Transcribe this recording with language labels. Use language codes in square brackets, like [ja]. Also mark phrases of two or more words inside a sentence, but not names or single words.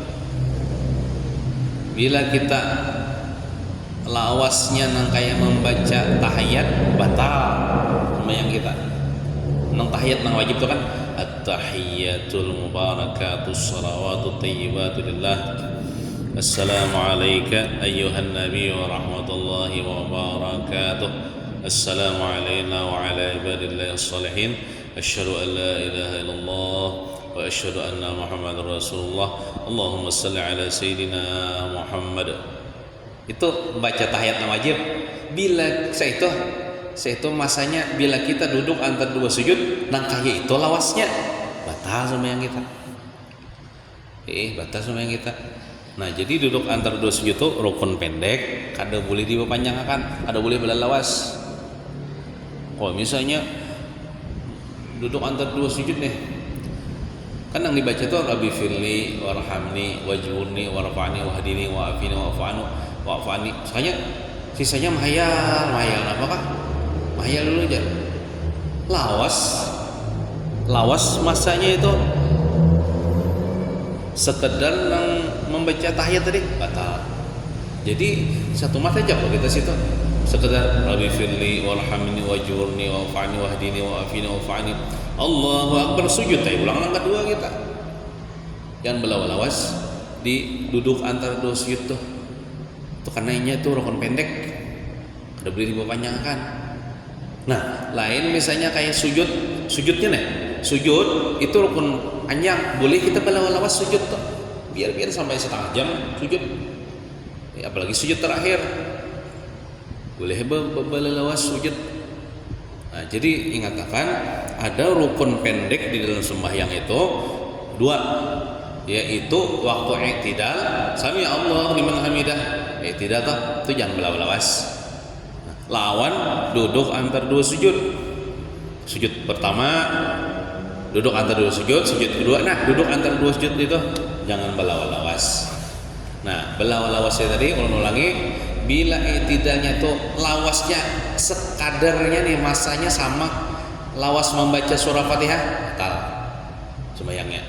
[bjn] Bila kita lawasnya nang kayak membaca tahiyat, batal sembahyang kita. Nang tahiyat nang wajib tuh kan [ar] التحيات المباركات الصلوات الطيبات لله السلام عليك أيها النبي ورحمة الله وبركاته السلام علينا وعلى عباد الله الصالحين أشهد أن لا إله إلا الله وأشهد أن محمد رسول الله اللهم صل على سيدنا محمد. [bjn] Itu baca tahiyat wajib. Bila itu masanya bila kita duduk antara dua sujud, nangkahnya itu lawasnya batal sembahyang kita. Batal sembahyang kita. Nah, jadi duduk antara dua sujud itu rukun pendek, kada boleh dipanjangkan, kada boleh belalawas. Kalau misalnya duduk antara dua sujud nih, kan yang dibaca itu [ar] رب اغفر لي وارحمني واجبرني وارفعني واهدني وعافني واعف عني. [bjn] Sisanya mahayal apakah? Mahayal dulu aja. Lawas masanya itu sekedar membaca tahiyat tadi batal. Jadi satu mata aja kalau kita situ sekedar [ar] رب اغفر لي وارحمني واجبرني واعف عني واهدني وعافني واعف عني. الله أكبر [bjn] sujud tadi ulang yang kedua kita. Yang belalawas di duduk antara dua sujud tuh. Itu karena ini tuh rukun pendek. Ada boleh dipanjangkan. Nah, lain misalnya kayak sujudnya nih. Sujud itu rukun panjang, boleh kita belalawas sujud tuh. Biar sampai setengah jam sujud. Ya, apalagi sujud terakhir. Boleh belalawas sujud. Nah, jadi ingatkan ada rukun pendek di dalam sembahyang itu dua, yaitu waktu i'tidal, [ar] سمع الله لمن حمده. [bjn] I'tidal itu jangan belalawas. Lawan duduk antar dua sujud. Sujud pertama duduk antar dua sujud kedua, nah duduk antar dua sujud itu jangan belalawas. Nah, belawasnya tadi kalau ulangi, bila i'tidalnya tuh lawasnya sekadarnya nih masanya sama lawas membaca surah Fatihah, batal sembahyangnya.